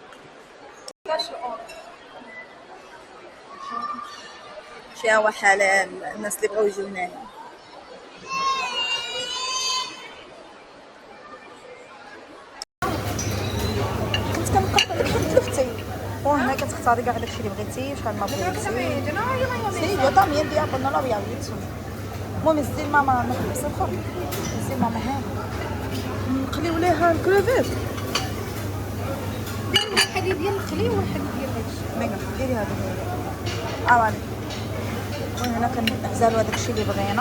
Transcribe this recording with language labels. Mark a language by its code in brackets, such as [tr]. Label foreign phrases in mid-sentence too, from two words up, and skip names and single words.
[ar] فيها وحلال الناس اللي بغاو يجيو هنايا. كنت كنقرب تلفتي وهنا كتختاري كاع داكشي اللي بغيتي شحال ما بغيتي. [es] سي yo también tía pues no lo había visto. [ar] المهم نزيد ماما نحبس الاخر نزيد ماما هاني نقليو ليها الكروفيت. واحد ديال الخلي وواحد ديال هادشي. ميغا ديري هذا عوالي. وهنا كنعزلوا هذاك الشيء اللي بغينا.